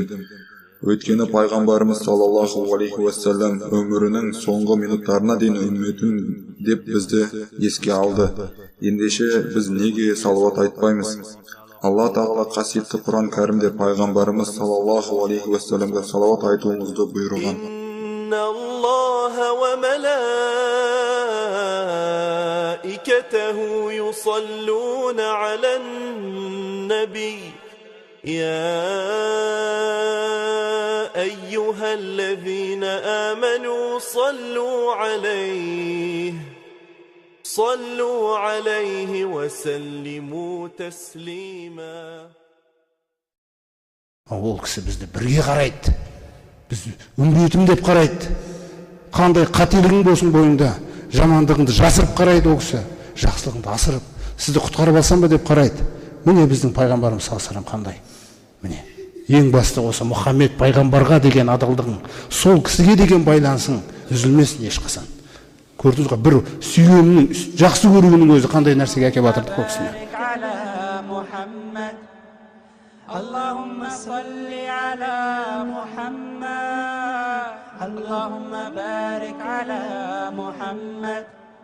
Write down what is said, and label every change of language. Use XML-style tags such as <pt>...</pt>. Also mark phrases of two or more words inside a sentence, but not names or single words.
<kk>Өйткені пайғамбарымыз</kk> <ar>صلى الله عليه وسلم</ar> <kk>өмірінің соңғы минуттарына дейін үмметім деп бізді еске алды. Ендеше біз неге салауат айтпаймыз? Алла тағала қасиетті Құран кәрімде пайғамбарымыз</kk> <ar>صلى الله عليه وسلم</ar> <kk>салауат айтуымызды бұйырған.</kk> <ar>إن الله وملائكته يصلون على النبي يا أيها الذين آمنوا صلوا عليه صلوا عليه وسلموا تسليما.</ar> <kk>Ол кісі бізді бірге қарайды. Біз үмбетім деп қарайды. Қандай қателігің болсын бойыңда, жамандығыңды жасырып қарайды ол кісі. Жақсылығыңды асырып, сізді құтқарып алсам ба деп қарайды. Міне біздің пайғамбарымыз</kk> <ar>صلى الله عليه وسلم</ar> <kk>қандай? Міне, ең басты осы Мұхаммед пайғамбарға деген адалдығың, сол кісіге деген байланысың үзілмесін ешқашан. Көрдіңіз ғой, бір сүйгеннің, жақсы көруінің өзі қандай нәрсеге әкеп батырды бұл кісіні.</kk> <ar>اللهم صل على محمد، اللهم بارك على محمد.</ar>